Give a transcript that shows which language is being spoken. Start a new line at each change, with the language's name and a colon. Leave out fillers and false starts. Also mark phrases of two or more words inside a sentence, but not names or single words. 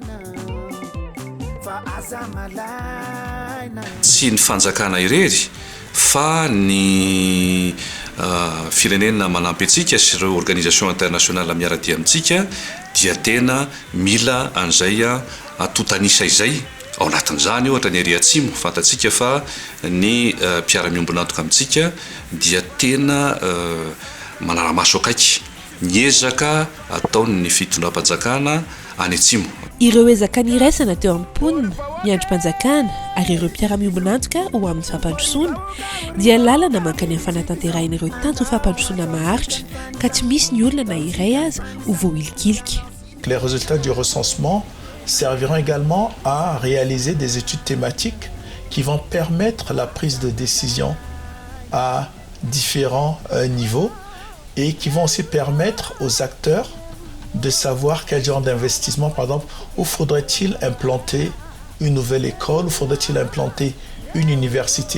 Malagasy: Tsy ny fanjakana irery fa ny firenena manampy antsika sy ireo
French: organisation internationale
Malagasy: miara-dia amintsika dia tena mila an'izay atotanisa izay ao anatin'izany ohatra ny ery atsimo fantatsika fa ny mpiara-miombonantoka amintsika dia tena manaramaso akaiky ny ezaka ataony ny fitondram-panjakana any atsimo. Ireo ezaka niraisana teo amin'ny mponina miandro-mpanjakana ary ireo mpiara-miombonantoka ho amin'ny fampandrosoana dia lalana mankany amin'ny fanatanterahana ireo tanjo fampandrosoana maharitra ka tsy misy ny olona na iray aza ho voahilikilika.
French: Les résultats du recensement serviront également à réaliser des études thématiques qui vont permettre la prise de décision à différents niveaux et qui vont aussi permettre aux acteurs de savoir quel genre d'investissement, par exemple, où faudrait-il implanter une nouvelle école, où faudrait-il implanter une université.